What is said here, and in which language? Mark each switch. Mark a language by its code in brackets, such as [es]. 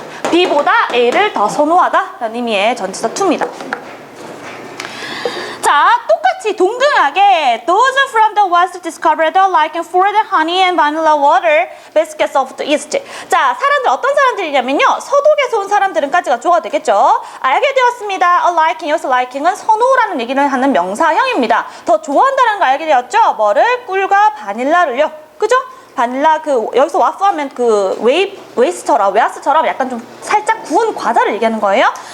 [ko] B보다 A를 더 선호하다라는 의미의 전치사 to입니다. 자, 똑같이 동등하게 [en] those from the west discovered the liking for the honey and vanilla water biscuits of the east. [ko] 자, 사람들 어떤 사람들이냐면요. 서독에서 온 사람들은까지가 주어가 되겠죠. 알게 되었습니다. [en] a liking, [ko] 여기서 liking은 선호라는 얘기를 하는 명사형입니다. 더 좋아한다는 걸 알게 되었죠. 뭐를? 꿀과 바닐라를요. 그죠? 바닐라 여기서 와프하면 웨이스처럼 약간 좀 살짝 구운 과자를 얘기하는 거예요.